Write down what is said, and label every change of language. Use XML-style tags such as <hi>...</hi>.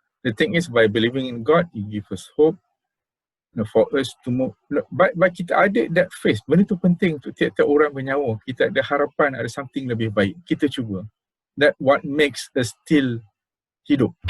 <en>The thing is, by believing in God, He gives us hope for us to move. By</en> <ms>kita ada</ms> <en>that faith,</en> <ms>benda itu penting untuk tiap-tiap orang bernyawa. Kita ada harapan, ada something lebih baik. Kita cuba.</ms> <en>That what makes us still hidup.</en>